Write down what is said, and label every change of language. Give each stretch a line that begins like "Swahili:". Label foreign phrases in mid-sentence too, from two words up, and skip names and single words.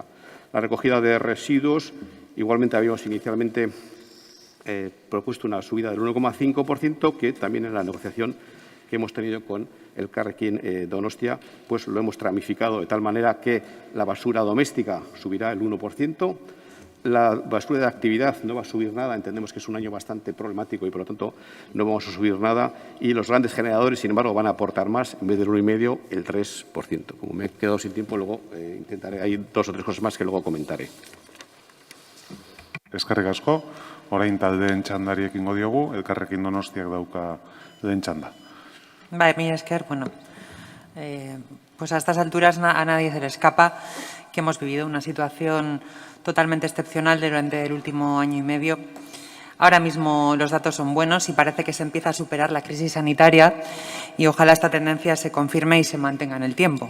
Spanish: La recogida de residuos, igualmente habíamos inicialmente propuesto una subida del 1,5%, que también en la negociación que hemos tenido con el Carrequín Donostia, pues lo hemos tramificado de tal manera que la basura doméstica subirá el 1%, La basura de actividad no va a subir nada, entendemos que es un año bastante problemático y, por lo tanto, no vamos a subir nada. Y los grandes generadores, sin embargo, van a aportar más, en vez del 1,5, el 3%. Como me he quedado sin tiempo, luego intentaré, hay 2 o 3 cosas más que luego comentaré.
Basque: Eskerrik asko, orain taldeen txandari ekingo diogu, Elkarrekin Donostiak dauka lehen txanda.
Spanish: Vale, mira, esker, bueno, pues a estas alturas a nadie se le escapa que hemos vivido una situación totalmente excepcional durante el último año y medio. Ahora mismo los datos son buenos y parece que se empieza a superar la crisis sanitaria y ojalá esta tendencia se confirme y se mantenga en el tiempo.